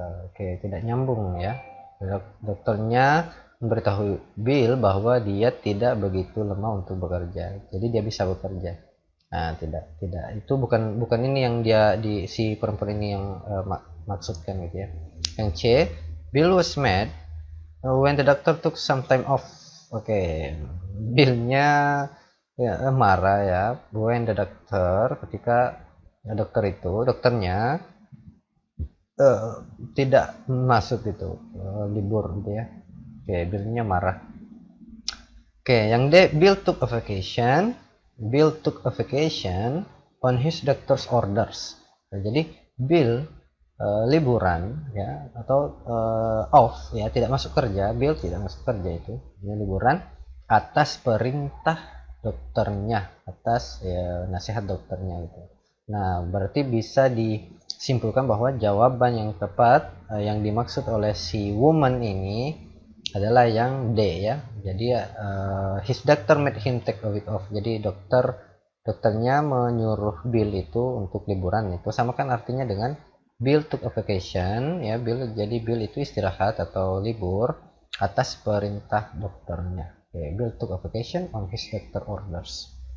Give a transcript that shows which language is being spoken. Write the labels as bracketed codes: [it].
[id] Oke, tidak nyambung ya. Dokternya memberitahu Bill bahwa dia tidak begitu lemah untuk bekerja, jadi dia bisa bekerja. Nah, tidak, itu bukan ini yang dia si perempuan ini yang maksudkan gitu ya. Yang C, [en] Bill was mad when the doctor took some time off. [id] Oke, Bill-nya ya, marah ya [en] when the doctor [id] ketika dokternya tidak masuk gitu, libur gitu ya. Oke, Bill-nya marah. Oke, yang D, [en] Bill took a vacation on his doctor's orders. [id] Nah, jadi Bill liburan ya atau off ya, tidak masuk kerja. Bill tidak masuk kerja itu dia liburan atas perintah dokternya, atas ya, nasihat dokternya gitu. Nah berarti bisa disimpulkan bahwa jawaban yang tepat yang dimaksud oleh si woman ini adalah yang D ya. Jadi [en] his doctor made him take a week off. [id] Jadi dokternya menyuruh Bill itu untuk liburan. Itu sama kan artinya dengan Bill [en] took a vacation [id] ya. Jadi Bill itu istirahat atau libur atas perintah dokternya. [en] Oke, Bill took a vacation on his doctor orders.